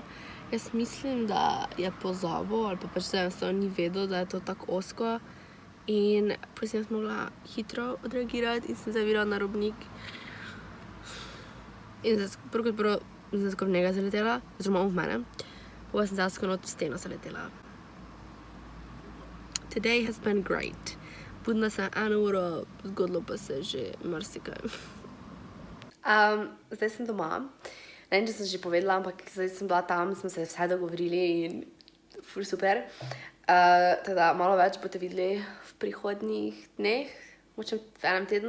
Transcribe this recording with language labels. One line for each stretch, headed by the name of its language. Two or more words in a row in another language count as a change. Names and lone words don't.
Slovenian: Jaz mislim, da je pozabil ali pa pač da enostavno ni vedel, da je to tako ozko. In potem sem mogla hitro odreagirati in sem zavila na robnik. In prvo kot prvo sem skoraj v njega zaletela, oziroma on v mene. Pa sem zdaj skoraj v steno zaletela.
English: Today has been great.
Slovenian: Budila sem 1 uro, zgodilo pa se že marsikaj. Zdaj sem doma. Ne vem, če sem že povedala, ampak zdaj sem bila tam, smo se vse dogovorili in ful super. Tako da malo več boste videli v prihodnjih dneh, mogoče v enem tednu.